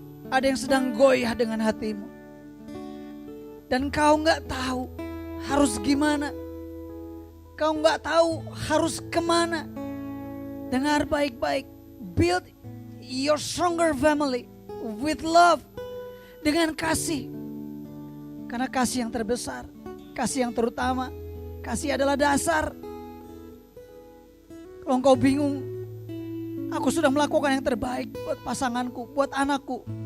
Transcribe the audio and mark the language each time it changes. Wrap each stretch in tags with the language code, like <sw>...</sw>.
<id>Ada yang sedang goyah dengan hatimu. Dan kau gak tahu harus gimana. Kau gak tahu harus kemana. Dengar baik-baik.</id> <en>Build your stronger family with love.</en> <id>Dengan kasih. Karena kasih yang terbesar, kasih yang terutama, kasih adalah dasar. Kalau engkau bingung, aku sudah melakukan yang terbaik buat pasanganku, buat anakku.</id>